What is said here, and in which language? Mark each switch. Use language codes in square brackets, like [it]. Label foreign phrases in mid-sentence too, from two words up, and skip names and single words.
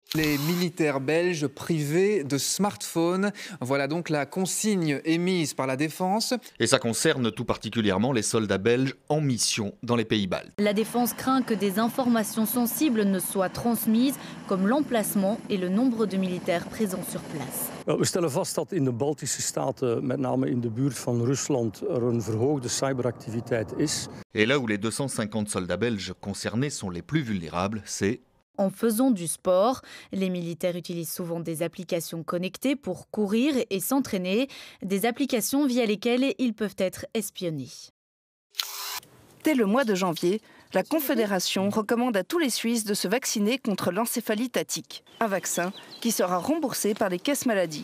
[fr] Les militaires belges privés de smartphones. Voilà donc la consigne émise par la Défense. Et ça concerne tout particulièrement les soldats belges en mission dans les pays baltes. La Défense craint que des informations sensibles ne soient transmises, comme l'emplacement et le nombre de militaires présents sur place. [nl] We stellen vast dat in de Baltische Staten, met name in de buurt van Rusland, een verhoogde cyberactiviteit is. [fr] Et là où les 250 soldats belges concernés sont les plus vulnérables, c'est en faisant du sport. Les militaires utilisent souvent des applications connectées pour courir et s'entraîner, des applications via lesquelles ils peuvent être espionnés. Dès le mois de janvier, la Confédération recommande à tous les Suisses de se vacciner contre l'encéphalite attique, un vaccin qui sera remboursé par les caisses maladies.